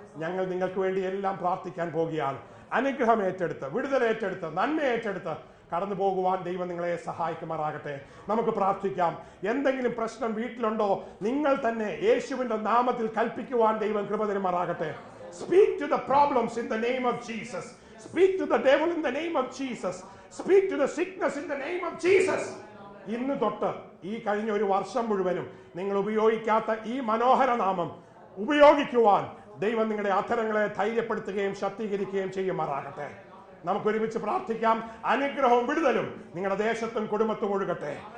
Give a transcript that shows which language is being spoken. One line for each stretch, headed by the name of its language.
Malayalam: ഞങ്ങൾ നിങ്ങൾക്ക് വേണ്ടി എല്ലാം പ്രാർത്ഥിക്കാൻ പോകുകയാണ്. അനുഗ്രഹം ഏറ്റെടുത്ത്, വിടുതൽ ഏറ്റെടുത്ത്, നന്മ ഏറ്റെടുത്ത് കടന്നു പോകുവാൻ ദൈവം നിങ്ങളെ സഹായിക്കുമാറാകട്ടെ. നമുക്ക് പ്രാർത്ഥിക്കാം. എന്തെങ്കിലും പ്രശ്നം വീട്ടിലുണ്ടോ, നിങ്ങൾ തന്നെ യേശുവിന്റെ നാമത്തിൽ കൽപ്പിക്കുവാൻ ദൈവം കൃപ തരുമാറാകട്ടെ.
English: Speak to the problems in the name of Jesus. Speak to the devil in the name of Jesus. Speak to the sickness in the name of Jesus.
Malayalam: ഇന്ന് തൊട്ട് ഈ കഴിഞ്ഞ ഒരു വർഷം മുഴുവനും നിങ്ങൾ ഉപയോഗിക്കാത്ത ഈ മനോഹര നാമം ഉപയോഗിക്കുവാൻ ദൈവം നിങ്ങളുടെ അധരങ്ങളെ ധൈര്യപ്പെടുത്തുകയും ശക്തീകരിക്കുകയും ചെയ്യുമാറാകട്ടെ. നമുക്ക് ഒരുമിച്ച് പ്രാർത്ഥിക്കാം. അനുഗ്രഹവും വിടുതലും നിങ്ങളുടെ ദേശത്തും കുടുംബത്തും ഒഴുകട്ടെ.